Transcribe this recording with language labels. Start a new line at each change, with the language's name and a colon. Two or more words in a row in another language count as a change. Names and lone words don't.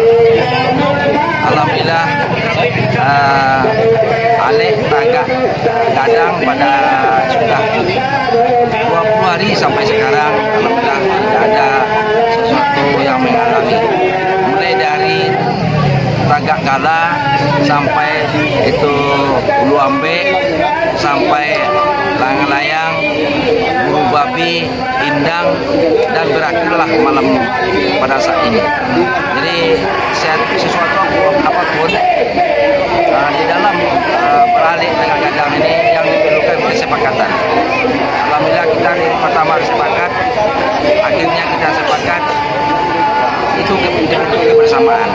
Indonesian: Alhamdulillah, Alek Tagak Gadang pada sudah 20 hari sampai sekarang. Alhamdulillah tidak ada sesuatu yang menghalangi. Mulai dari Tagak Gala sampai itu Ulu Ambek, sampai layang-layang, buru babi, indang, dan berakhirlah malam pada saat ini. Jadi sesuatu apapun di dalam beralih dengan gadang ini yang diperlukan kesepakatan. Alhamdulillah kita dari pertama sepakat, akhirnya kita sepakat itu kebersamaan.